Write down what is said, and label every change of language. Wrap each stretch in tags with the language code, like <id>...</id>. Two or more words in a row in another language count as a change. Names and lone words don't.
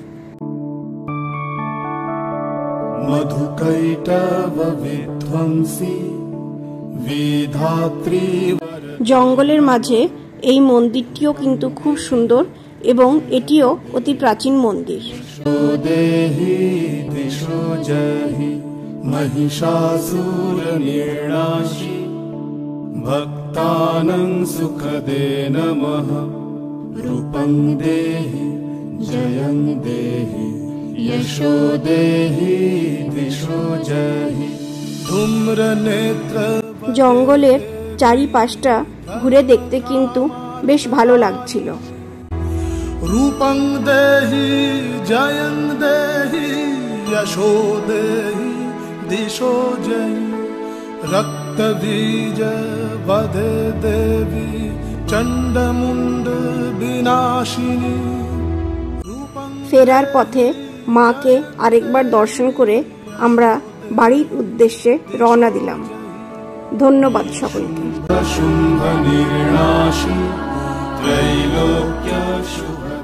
<bn>জঙ্গলের মাঝে এই মন্দিরটিও কিন্তু খুব সুন্দর এবং এটিও অতি প্রাচীন মন্দির।</bn> <sa>ভক্তানাং সুখদে নমঃ রূপং দেহি জয়ং দেহি यशो देहि दिशो जहि धूम्र नेत्र।</sa> <bn>জঙ্গলের চারিপাশটা ঘুরে দেখতে কিন্তু বেশ ভালো লাগছিল।</bn> <sa>रूपं देहि जयं देहि यशो देहि दिशो जहि रक्त बीज वधे देवी चंडमुंड विनाशिनी।</sa> <bn>ফেরার পথে মাকে আরেকবার দর্শন করে আমরা বাড়ির উদ্দেশ্যে রওনা দিলাম। ধন্যবাদ সকলকে।</bn>